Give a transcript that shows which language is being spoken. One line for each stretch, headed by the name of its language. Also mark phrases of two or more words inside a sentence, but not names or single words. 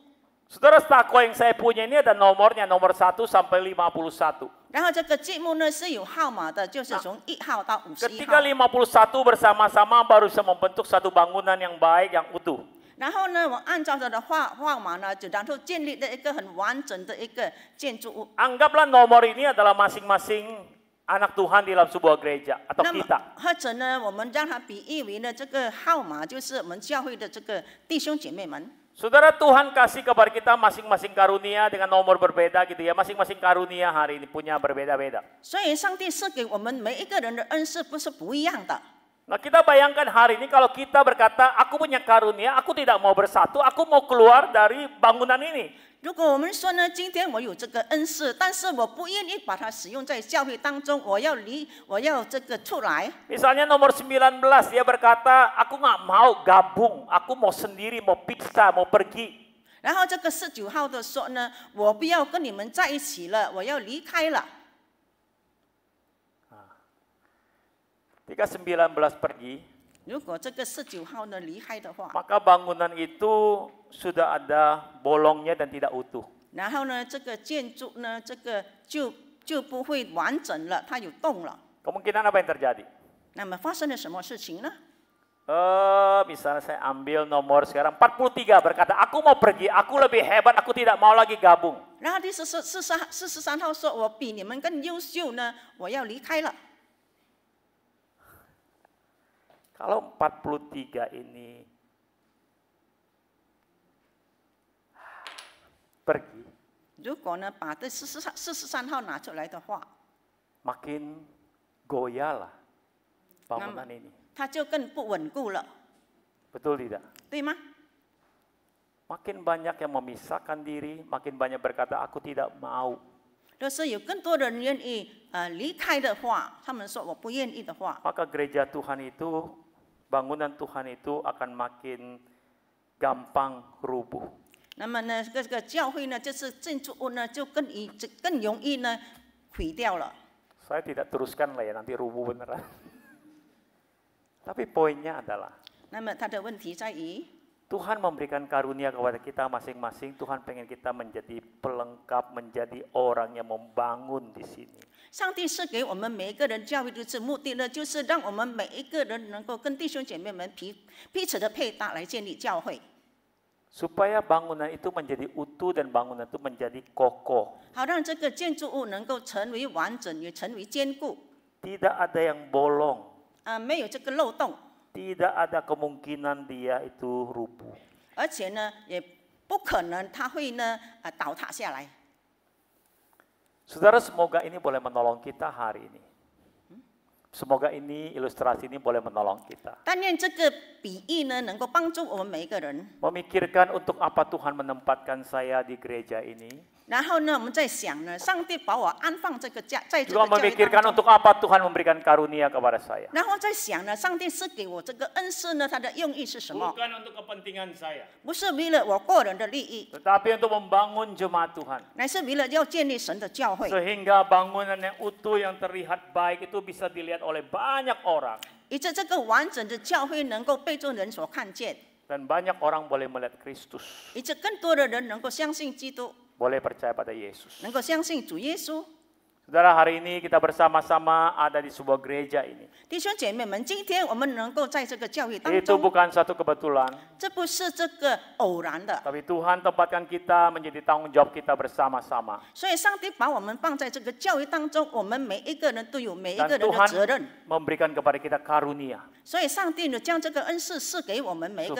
Indonesian: saudara, stako yang saya punya ini ada nomornya, nomor 1 sampai 51.
Chinese: 然后这个积木呢是有号码的，就是从1号到51
Indonesian: Ketika
Chinese: 号。
Indonesian: 51 bersama-sama baru bisa membentuk satu bangunan yang baik, yang utuh.
Chinese: 然后呢，我按照它的号码呢，就然后建立了一个很完整的一个建筑物。
Indonesian: Anggaplah nomor ini adalah masing-masing anak Tuhan di dalam sebuah gereja atau
Chinese: 那么
Indonesian: kita.
Chinese: 或者呢，我们让它比喻为呢这个号码，就是我们教会的这个弟兄姐妹们。
Indonesian: Saudara, Tuhan kasih kepada kita masing-masing karunia dengan nomor berbeda gitu ya. Masing-masing karunia hari ini punya berbeda-beda.
Chinese: 所以上帝赐给我们每一个人的恩赐不是不一样的。
Indonesian: Nah kita bayangkan hari ini kalau kita berkata, aku punya karunia, aku tidak mau bersatu, aku mau keluar dari bangunan ini.
Chinese: 如果我们说呢，今天我有这个恩赐，但是我不愿意把它使用在教会当中，我要这个出来。
Indonesian: Misalnya nomor 19, dia berkata, aku nggak mau gabung, aku mau sendiri, mau pisah, mau pergi.
Chinese: 然后这个19号的说呢，我不要跟你们在一起了，我要离开了。
Indonesian: Ketika 19 pergi,
Chinese: 如果这个19号呢离开的话，
Indonesian: maka bangunan itu sudah ada bolongnya dan tidak utuh.
Chinese: 然后呢，这个建筑呢，这个就不会完整了，它有洞了。
Indonesian: Kemungkinan apa yang terjadi?
Chinese: 那么发生了什么事情呢？
Indonesian: Misalnya saya ambil nomor sekarang 43 berkata, aku mau pergi, aku lebih hebat, aku tidak mau lagi gabung.
Chinese: 然后第43号说，我比你们更优秀呢，我要离开了。
Indonesian: Kalau 43 ini pergi,
Chinese: 如果呢把这43号拿出来的话，
Indonesian: makin goyah lah bangunan ini.
Chinese: 它就更不稳固了，
Indonesian: Betul tidak?
Chinese: 对吗？
Indonesian: Makin banyak yang memisahkan diri, makin banyak berkata aku tidak mau.
Chinese: 若是有更多的人愿意离开的话，他们说我不愿意的话，
Indonesian: Maka gereja Tuhan itu, bangunan Tuhan itu akan makin gampang rubuh.
Chinese: 那么呢，这个教会呢，就是建筑物呢，就更容易呢毁掉了。
Indonesian: Saya tidak teruskan lah ya, nanti rubuh beneran. Tapi poinnya adalah,
Chinese: 那么它的问题在于，
Indonesian: Tuhan memberikan karunia kepada kita masing-masing. Tuhan pengen kita menjadi pelengkap, menjadi orang yang membangun di sini.
Chinese: 上帝是给我们每一个人教会的目的呢，就是让我们每一个人能够跟弟兄姐妹们彼此的配搭来建立教会，
Indonesian: Supaya bangunan itu menjadi utuh dan bangunan itu menjadi kokoh.
Chinese: 好让这个建筑物能够成为完整，也成为坚固，
Indonesian: Tidak ada yang bolong.
Chinese: 没有这个漏洞，
Indonesian: Tidak ada kemungkinan dia itu rubuh.
Chinese: 而且呢，也不可能它会呢倒塌下来。
Indonesian: Saudara, semoga ini boleh menolong kita hari ini. Semoga ini, ilustrasi ini boleh menolong kita.
Chinese: 但愿这个比喻呢，能够帮助我们每一个人。
Indonesian: Memikirkan untuk apa Tuhan menempatkan saya di gereja ini.
Chinese: 然后呢，我们在想呢，上帝把我安放在这
Indonesian: Juga
Chinese: 个教会
Indonesian: memikirkan
Chinese: 当中。
Indonesian: untuk apa Tuhan memberikan karunia kepada saya.
Chinese: 然后在想呢，上帝是给我这个恩赐呢，它的用意是什么？
Indonesian: Bukan untuk kepentingan saya.
Chinese: 不是为了我个人的利益，
Indonesian: Tetapi untuk membangun jemaat Tuhan.
Chinese: 乃是为了要建立神的教会，
Indonesian: Sehingga bangunan yang utuh yang terlihat baik itu bisa dilihat oleh banyak orang.
Chinese: 以致这个完整的教会能够被众人所看见，
Indonesian: Dan banyak orang boleh melihat Kristus.
Chinese: 以致更多的人能够相信基督，
Indonesian: Boleh percaya pada Yesus.
Chinese: 能够相信主耶稣。
Indonesian: Saudara, hari ini kita bersama-sama ada di sebuah gereja ini.
Chinese: 弟兄姐妹们，今天我们能够在这个教会当
Indonesian: Itu
Chinese: 中，
Indonesian: bukan satu kebetulan.
Chinese: 这不是这个偶然的，
Indonesian: Tapi Tuhan tempatkan kita menjadi tanggung jawab kita bersama-sama.
Chinese: 所以上帝把我们放在这个教会当中，我们每一个人都有每一
Indonesian: Dan
Chinese: 个人的
Indonesian: Tuhan
Chinese: 责任。
Indonesian: memberikan kepada kita karunia.
Chinese: 所以上帝呢，将这个恩赐赐给我们每一个